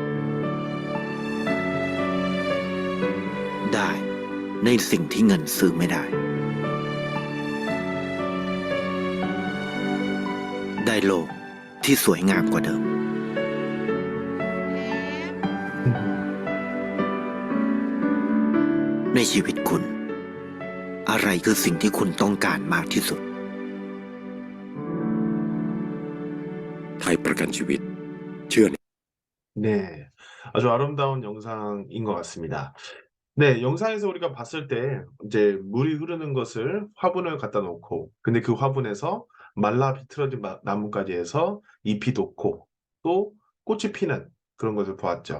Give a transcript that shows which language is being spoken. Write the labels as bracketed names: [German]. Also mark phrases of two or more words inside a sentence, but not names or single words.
[Thai] ได้ในสิ่งที่เงินซื้อไม่ได้ ได้โลกที่สวยงามกว่าเดิม ในชีวิตคุณ อะไรคือสิ่งที่คุณต้องการมากที่สุด ไทยประกันชีวิตเชื่อ [Korean] 네, 아주 아름다운 영상인 것 같습니다. 네, 영상에서 우리가 봤을 때 이제 물이 흐르는 것을 화분을 갖다 놓고 근데 그 화분에서 말라 비틀어진 나뭇가지에서 잎이 돋고 또 꽃이 피는 그런 것을 보았죠.